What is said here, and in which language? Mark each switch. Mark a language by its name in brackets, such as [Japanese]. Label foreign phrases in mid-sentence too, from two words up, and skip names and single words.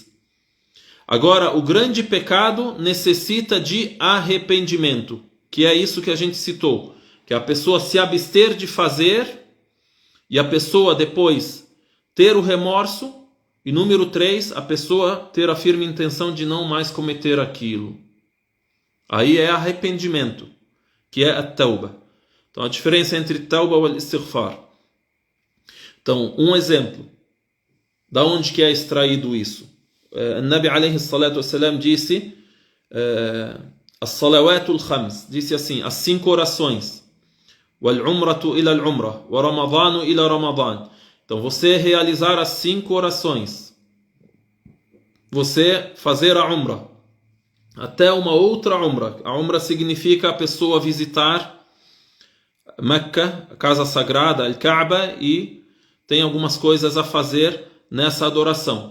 [Portuguese] Agora, o grande pecado necessita de arrependimento, que é isso que a gente citou, que é a pessoa se abster de fazer e a pessoa depois ter o remorso, e número 3, a pessoa ter a firme intenção de não mais cometer aquilo. Aí é arrependimento, que é a tauba. Então a diferença entre tauba e istighfar. Então, um exemplo. Da onde que é extraído isso? [Arabic] O النبي عليه الصلاة والسلام disse الصلوات الخمس, [Portuguese] disse assim, as 5 orações. [Arabic] والعمرة إلى العمرة ورمضان إلى رمضان. [Portuguese] Então você realizar as 5 orações. Você fazer a umrah até uma outra umrah. A umrah significa a pessoa visitar Meca, a casa sagrada, Al-Kaaba, e tem algumas coisas a fazer nessa adoração.